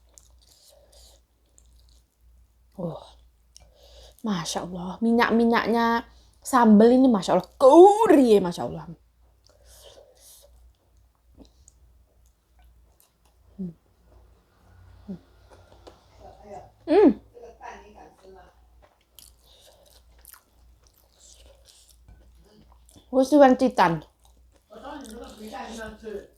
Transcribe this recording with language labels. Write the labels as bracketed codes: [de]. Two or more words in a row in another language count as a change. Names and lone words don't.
[ar] ما شاء الله, [id] minyak-minyaknya sambal ini [ar] ما شاء الله, [id] gurih [ar] ما شاء الله. Hmm. [zh] 我喜欢鸡蛋。我说你这个皮蛋你要吃，